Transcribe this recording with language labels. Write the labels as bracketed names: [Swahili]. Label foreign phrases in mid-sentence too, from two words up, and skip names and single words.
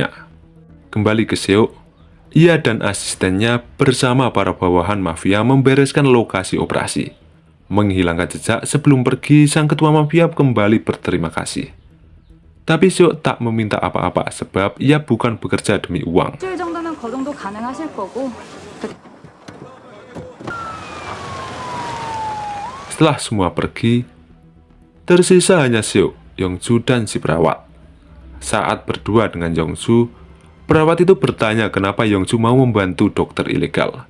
[Indonesian] Kembali ke Seok, ia dan asistennya bersama para bawahan mafia membereskan lokasi operasi. Menghilangkan jejak sebelum pergi, sang ketua mafia kembali berterima kasih. Tapi Seok tak meminta apa-apa sebab ia bukan bekerja demi uang. [Korean] 일주일 정도면 거동도 가능하실 거고. [Indonesian] Setelah semua pergi, tersisa hanya Seok, Yongju, dan si perawat. Saat berdua dengan Yongju, perawat itu bertanya kenapa Yongju mau membantu dokter ilegal.